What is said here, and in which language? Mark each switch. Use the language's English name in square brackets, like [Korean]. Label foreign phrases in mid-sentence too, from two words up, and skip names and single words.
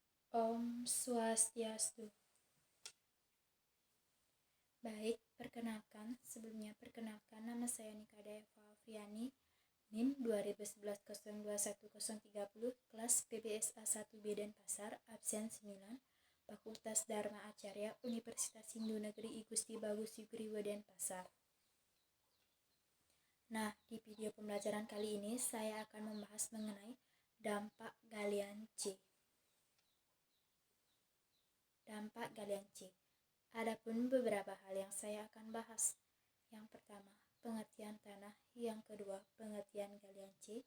[Balinese] Om Swastiastu. [Indonesian] Baik, perkenalkan nama saya Nikada Eva Afriani, NIM 2011-021030, kelas PBSA 1B Denpasar, absen 9, Fakultas Dharma Acarya, Universitas Hindu Negeri I Gusti Bagus Sugriwo Denpasar. Nah, di video pembelajaran kali ini saya akan membahas mengenai dampak galian C. Dampak galian C. Adapun beberapa hal yang saya akan bahas. Yang pertama, pengertian tanah. Yang kedua, pengertian galian C.